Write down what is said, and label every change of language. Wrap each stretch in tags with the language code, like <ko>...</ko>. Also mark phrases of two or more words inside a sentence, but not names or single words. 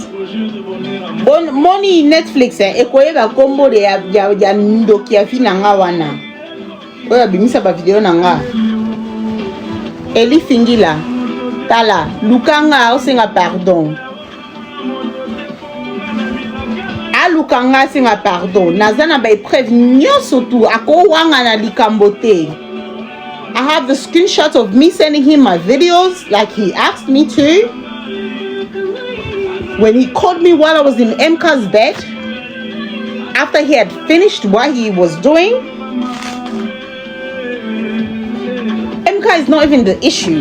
<ln>moni Netflix ekoyeba kombo ya ndoki ya fina nga wana oyo abimisa ba video na nga Eli Fingila tala lukanga osenga pardon alukanga senga pardon nazana ba épreuve nyonso tu akowanga na likambo te.</ln> <en>I have the screenshot of me sending him my videos like he asked me to. When he called me while I was in MK's bed, after he had finished what he was doing. MK is not even the issue.</en>